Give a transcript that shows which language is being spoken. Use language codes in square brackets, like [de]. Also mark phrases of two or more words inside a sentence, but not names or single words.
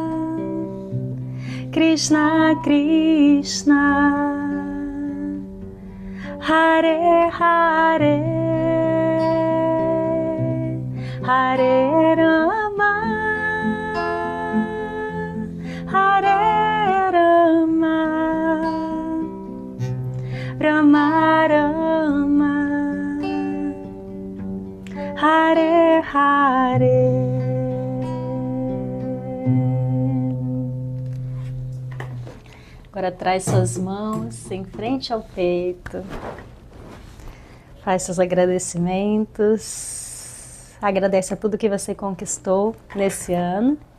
[pt] Krishna Krishna, Hare Hare, Hare Rama, Hare Rama, Rama Rama, Hare Hare. Agora traz suas mãos em frente ao peito. Faz seus agradecimentos. Agradece a tudo que você conquistou nesse ano.